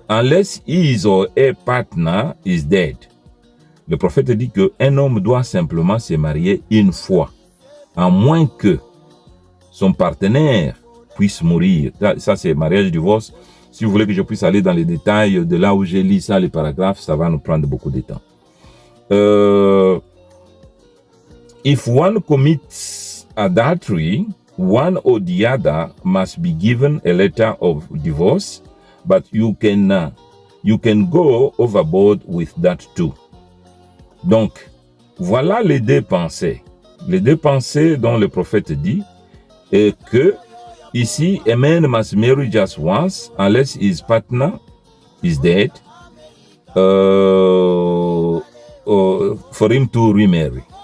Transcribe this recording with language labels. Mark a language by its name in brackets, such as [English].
[English] Unless his or her partner is dead. [French] Le prophète dit qu'un homme doit simplement se marier une fois, à moins que son partenaire puisse mourir. Ça, c'est mariage divorce. Si vous voulez que je puisse aller dans les détails de là où j'ai lu ça, les paragraphes, ça va nous prendre beaucoup de temps. [English] If one commits adultery, one or the other must be given a letter of divorce, but you can go overboard with that too. [French] Donc, voilà les deux pensées. Les deux pensées dont le prophète dit est que ici, [English] a man must marry just once unless his partner is dead for him to remarry.